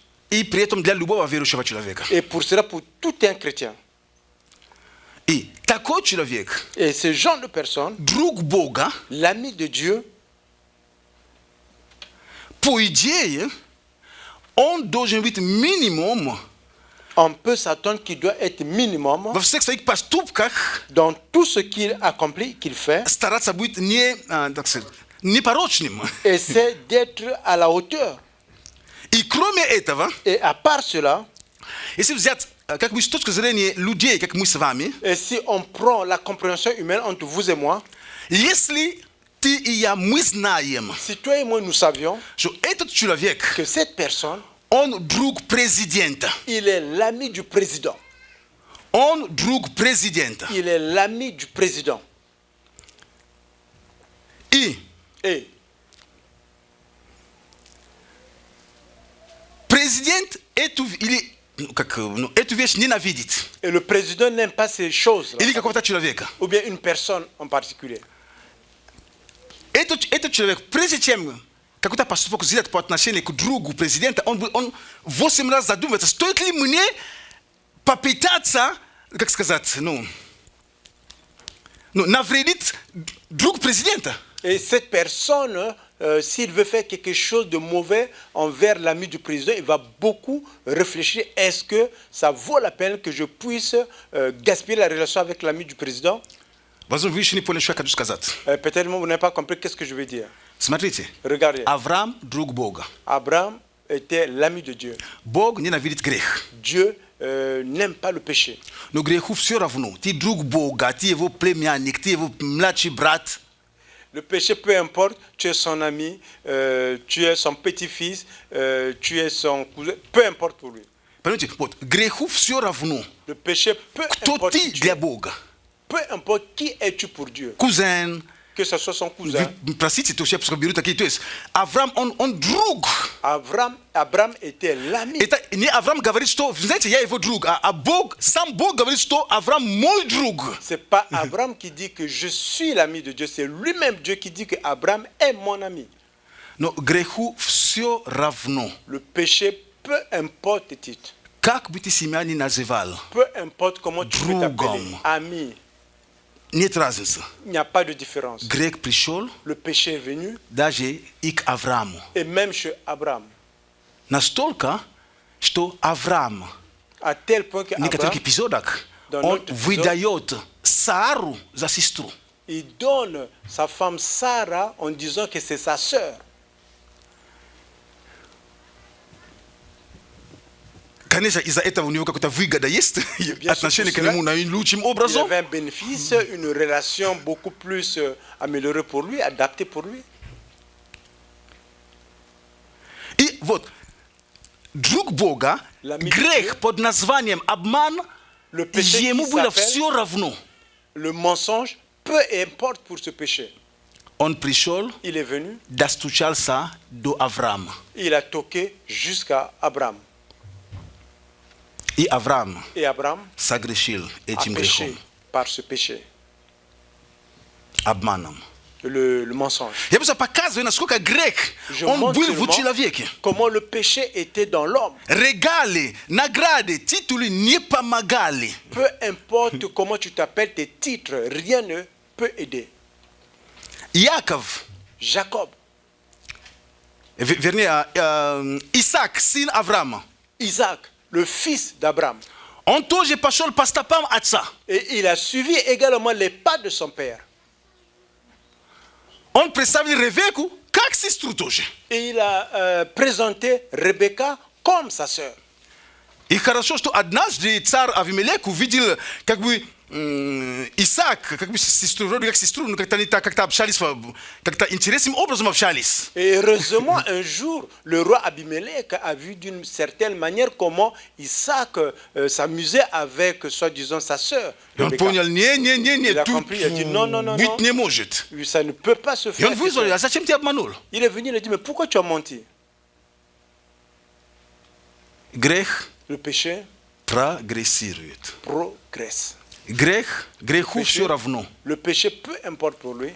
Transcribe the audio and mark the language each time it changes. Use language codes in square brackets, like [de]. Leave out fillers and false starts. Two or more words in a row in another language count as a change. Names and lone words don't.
[ru] И при этом для любого верующего человека. [fr] Et pour cela, pour tout un chrétien. [ru] И такой человек, [fr] Et ce genre de personne, [ru] друг Бога, [fr] l'ami de Dieu, [ru] по идее, он должен быть минимум [fr] on peut s'attendre qu'il doit être minimum [ru] во всех своих поступках [fr] dans tout ce qu'il accomplit, qu'il fait, [ru] стараться быть непорочным. [fr] essaie d'être à la hauteur. [ru] И кроме этого, [fr] Et à part cela, [ru] если взять как бы с точки зрения людей, как мы с вами, [fr] et si on prend la compréhension humaine entre vous et moi, [ru] если ты и я, мы знаем, [fr] si toi et moi nous savions [ru] что этот человек, [fr] que cette personne, [ru] он друг президента, [fr] il est l'ami du président. [ru] он друг президента. [fr] Il est l'ami du président. [ru] И [fr] Et [ru] президент или эту вещь ненавидит. [fr] Et le président n'aime pas ces choses. [ru] Или какого-то человека. [fr] Ou bien une personne en particulier. [ru] Этот человек, прежде чем какой-то поступок сделать по отношению к другу президента, он 8 раз задумывается, стоит ли мне попытаться, как сказать, навредить другу президента. [fr] Et cette personne, s'il veut faire quelque chose de mauvais envers l'ami du président, il va beaucoup réfléchir. Est-ce que ça vaut la peine que je puisse gaspiller la relation avec l'ami du président? [ru] Возможно, вы еще не поняли, что я хочу сказать. [fr] Peut-être vous n'avez pas compris qu'est-ce que je veux dire. [ru] Смотрите, [fr] Regardez, [ru] Авраам – друг Бога. [fr] Abraham était l'ami de Dieu. [ru] Бог ненавидит грех. [fr] Dieu n'aime pas le péché. [ru] Но греху все равно. Ты друг Бога, ты его племянник, ты его младший брат. [fr] Le péché, peu importe, tu es son ami, tu es son petit-fils, tu es son cousin, peu importe pour lui. [ru] Понимаете, вот, греху все равно. [fr] Le péché, peu [ru] Кто [fr] importe [ru] ты [fr] qui tu [ru] для [fr] es, [ru] Бога? [fr] peu importe qui es-tu pour Dieu, [ru] Кузен. [fr] que ce soit son cousin. [ru] Простите, то есть я просто беру такие. То есть Авраам, он друг. [fr] Abraham était l'ami. [ru] Это не Авраам говорит, что, знаете, я его друг, а Бог, сам Бог говорит, что Авраам мой друг. [fr] C'est pas Abraham qui dit que je suis l'ami de Dieu, c'est lui-même Dieu qui dit que Abraham est mon ami. [ru] Но греху все равно. [fr] Le péché, peu importe tes titres, [ru] Как бы ты себя ни называл, [fr] peu importe comment tu peux t'appeler, [ru] Другом. [fr] ami, [ru] нет разницы. [fr] il n'y a pas de différence. [ru] Грех пришел [fr] Le péché est venu, [ru] даже и к Аврааму. [fr] et même chez Abraham, [ru] Настолько, что Авраам [fr] à tel point que [ru] в некоторых [fr] Abraham, [ru] эпизодах [fr] Dans [ru] он [fr] notre épisode, [ru] выдает Сару за сестру. [fr] il donne sa femme Sarah en disant que c'est sa sœur. [ru] Конечно, из-за этого у него какая-то выгода есть, [fr] sûr, [ru] отношение к [fr] pour cela, [ru] нему наилучшим [fr] Il [ru] образом. [fr] avait un bénéfice, une relation beaucoup plus améliorée pour lui, adaptée pour lui. [ru] И вот, друг Бога, [fr] L'ami de [ru] грех [fr] Dieu, [ru] под названием обман, [fr] le péché [ru] ему [fr] qui [ru] было [fr] s'appelle [ru] все равно. [fr] le mensonge, peu importe pour ce péché. [ru] Он пришел, [fr] Il est venu, [ru] достучался до Авраама. [fr] il a toqué jusqu'à Abraham. [ru] И Авраам [fr] Et Abraham [ru] согрешил [fr] a [ru] этим [fr] péché [ru] грехом, [fr] par ce péché, [ru] обманом. [fr] le mensonge. [ru] Я просто показываю, насколько грех, [fr] Je [ru] он [fr] montre [ru] был в [fr] seulement [ru] человеке. [fr] comment le péché était dans l'homme. [ru] Регали, награды, титулы не помогали. [fr] Peu importe comment tu t'appelles, tes titres, rien ne peut aider. [ru] Яков, [fr] Jacob, [ru] вернее, Исаак, сын Авраама, [fr] Isaac, le fils d'Abraham. [ru] он тоже пошел по стопам отца. [fr] Et il a suivi également les pas de son père. [ru] Он представил Ревеку как сестру тоже. [fr] Et il a présenté Rebecca comme sa sœur. [ru] И хорошо, что однажды царь Авимелек увидел, как бы, Исаак, как бы сестру, вроде как сестру, но как-то они так как-то общались, как-то интересным образом общались. [fr] Et heureusement, un jour, le roi Abimelech a vu d'une certaine manière comment Isaac s'amusait avec, soi-disant, sa sœur. [ru] И он [fr] Rebecca. [ru] понял, [fr] Il a [ru] тут [fr] compris, il a dit non, non, non, [ru] быть [fr] non. [ru] не может. [fr] Ça ne peut pas se [ru] И [fr] faire. [ru] он вызвал, а зачем ты обманул? [fr] Il est venu, il a dit, mais pourquoi tu as menti? [ru] Грех [fr] Le péché [ru] прогрессирует. [fr] progresse. [ru] Греху [fr] Péché. [ru] все равно. [fr] Le péché, peu importe pour lui,